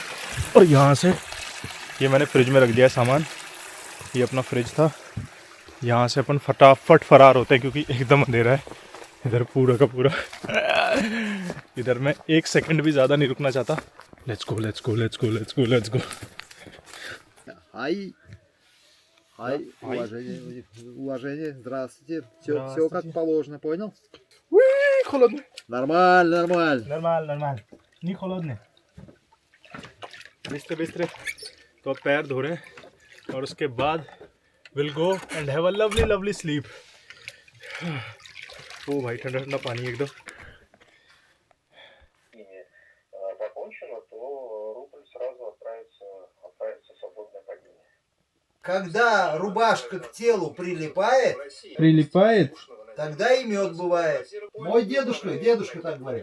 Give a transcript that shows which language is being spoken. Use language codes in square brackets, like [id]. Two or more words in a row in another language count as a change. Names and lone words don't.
[hi] और यहाँ से ये मैंने फ्रिज में रख दिया है सामान। ये अपना फ्रिज था। यहाँ से अपन फटाफट फरार होते हैं, क्योंकि एकदम अंधेरा है इधर पूरा का पूरा। इधर मैं 1 सेकंड भी ज़्यादा नहीं रुकना चाहता। [en] let's go let's go let's go let's go let's go. Ай. Ай. [ru] Уважение. Здравствуйте. Все как положено, понял? холодно. Нормально, нормально. [hi] नॉर्मल नहीं холодно। बिस्तर तो अब पैर धो रहे हैं और उसके बाद [en] will go and have a lovely sleep. [hi] ओ भाई ठंडा ठंडा पानी एकदम। [ru] Покончено, то рубль сразу отправится в свободное падение. Когда рубашка к телу прилипает, тогда и мед бывает. Мой дедушка так говорил.